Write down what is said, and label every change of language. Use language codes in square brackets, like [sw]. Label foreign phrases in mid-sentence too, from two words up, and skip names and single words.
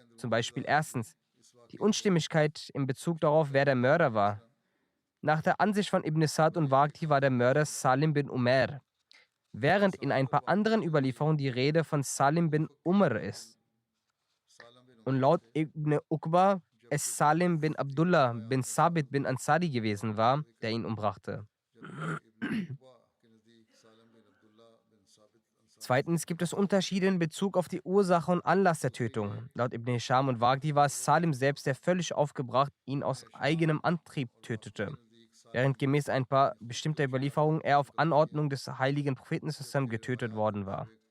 [de] Zum Beispiel erstens die Unstimmigkeit in Bezug darauf, wer der Mörder war. Nach der Ansicht von Ibn Sa'd und Waqti war der Mörder Salim bin Umair, während in ein paar anderen Überlieferungen die Rede von Salim bin Umar ist. Und laut Ibn Uqba es Salim bin Abdullah bin Sabit bin Ansari gewesen war, der ihn umbrachte. Zweitens gibt es Unterschiede in Bezug auf die Ursache und Anlass der Tötung. Laut Ibn Hisham und Waqdi war es Salim selbst, der völlig aufgebracht ihn aus eigenem Antrieb tötete, während gemäß ein paar bestimmter Überlieferungen er auf Anordnung des heiligen Propheten zusammen getötet worden war.